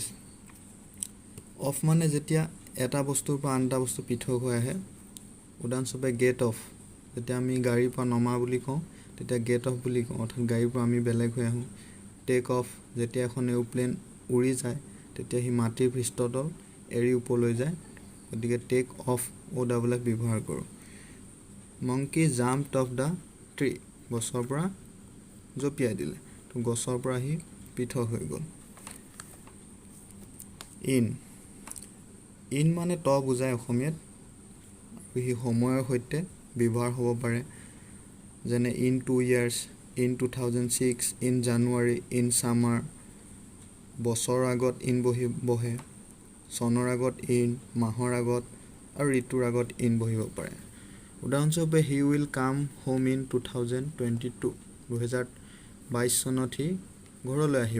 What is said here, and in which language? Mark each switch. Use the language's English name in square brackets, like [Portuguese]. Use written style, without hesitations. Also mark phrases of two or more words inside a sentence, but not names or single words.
[Assamese] অফ মানে যেতিয়া এটা বস্তুৰ পৰা আন এটা বস্তু পৃথক হৈ আহে। উদাহৰণস্বৰূপে [English] get off, [Assamese] যেতিয়া আমি গাড়ীৰ পৰা নমা বুলি কওঁ তেতিয়া [English] get off [Assamese] বুলি কওঁ, অৰ্থাৎ গাড়ীৰ পৰা আমি বেলেগ হৈ আহোঁ। [English] take off, [Assamese] যেতিয়া এখন এৰোপ্লেন উৰি যায় তেতিয়া সি মাটিৰ পৃষ্ঠতল এৰি ওপৰলৈ যায়, গতিকে [English] take off, [Assamese] OFF ব্যৱহাৰ কৰোঁ। [English] monkey jumped off the tree, [Assamese] গছৰ পৰা জঁপিয়াই দিলে, তো গছৰ পৰা সি পৃথক হৈ গ'ল। ইন মানে বুজায় অসমীয়াত, আৰু সি সময়ৰ সৈতে ব্যৱহাৰ হ'ব পাৰে। [English] যেনে in 2 years, in 2006, in January, in summer. [Assamese] বছৰৰ আগত ইন বহে, চনৰ আগত ইন, মাহৰ আগত আৰু ঋতুৰ আগত ইন বহিব পাৰে। উদাহৰণস্বৰূপে [English] he will come home in 2022, [Assamese] 2022 চনত সি ঘৰলৈ আহিব।